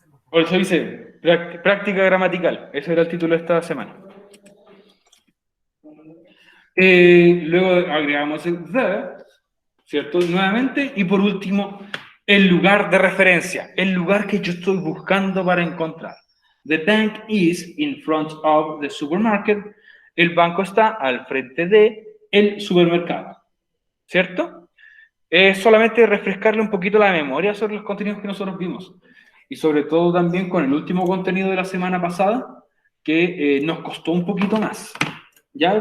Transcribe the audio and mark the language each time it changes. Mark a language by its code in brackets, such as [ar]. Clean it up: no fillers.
[es] Por eso dice práctica gramatical. Ese era el título de esta semana. Luego agregamos el the, ¿cierto? Nuevamente. Y por último, el lugar de referencia. El lugar que yo estoy buscando para encontrar. [en] The bank is in front of the supermarket. [es] El banco está al frente de el supermercado. ¿Cierto? Es solamente refrescarle un poquito la memoria sobre los contenidos que nosotros vimos. Y sobre todo también con el último contenido de la semana pasada, que nos costó un poquito más. ¿Ya?